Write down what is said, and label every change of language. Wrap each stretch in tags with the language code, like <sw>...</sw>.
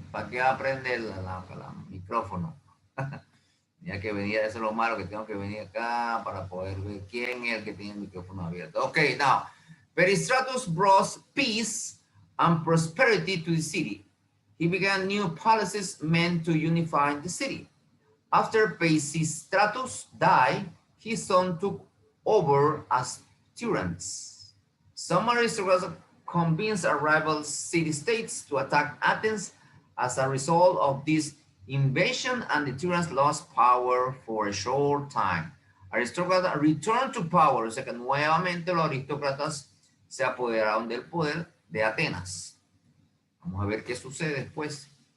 <es>¿Para qué aprende el micrófono? Ya que venía, eso es lo malo, que tengo que venir acá para poder ver quién es el que tiene el micrófono abierto.</es> <en>Okay, now, Peristratus brought peace and prosperity to the city. He began new policies meant to unify the city. After Pisistratus died, his son took over as tyrant. Some aristocrats convinced rival city-states to attack Athens. As a result of this invasion, and the tyrants lost power for a short time.</en> <es>Aristócratas</es> <en>returned to power,</en> <es>o sea que nuevamente los aristócratas se apoderaron del poder de Atenas. Vamos a ver qué sucede después.</es>